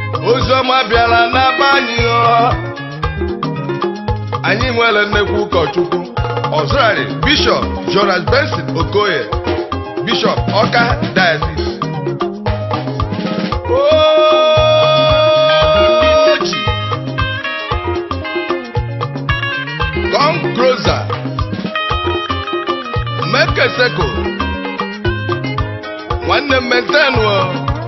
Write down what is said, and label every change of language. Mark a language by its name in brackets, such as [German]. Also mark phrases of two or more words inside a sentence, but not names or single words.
[Igbo] Ozi ọma bịara na be anyị, ọ. Anyị nwere nnekwu ụkọchukwu, Auxiliary Bishop Jonas Benson Okoye, Bishop Ọka Diocese. Ochi! [English] Come closer. Make a circle. [Igbo] Nwanne m maintain o.